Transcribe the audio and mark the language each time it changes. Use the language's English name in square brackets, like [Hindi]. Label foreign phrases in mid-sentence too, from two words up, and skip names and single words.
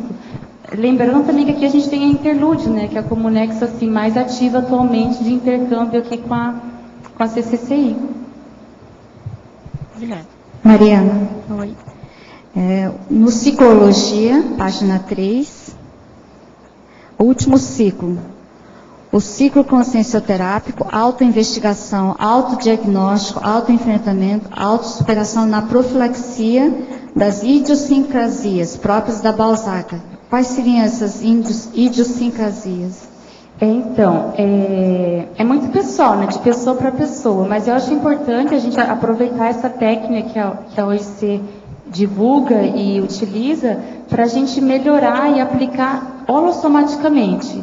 [Portuguese] Lembrando também que aqui a gente tem a Interlude, né? Que é a Comunex assim, mais ativa atualmente de intercâmbio aqui com a CCCI. Mariana. Oi. No Ciclologia, página 3, último ciclo. O ciclo consciencioterápico, autoinvestigação, autodiagnóstico, autoenfrentamento, autossuperação na profilaxia das idiosincrasias próprias da Balzaca. Quais seriam essas idiosincrasias? Então, é muito pessoal, né? De pessoa para pessoa, mas eu acho importante a gente aproveitar essa técnica que a OIC divulga e utiliza para a gente melhorar e aplicar holossomaticamente.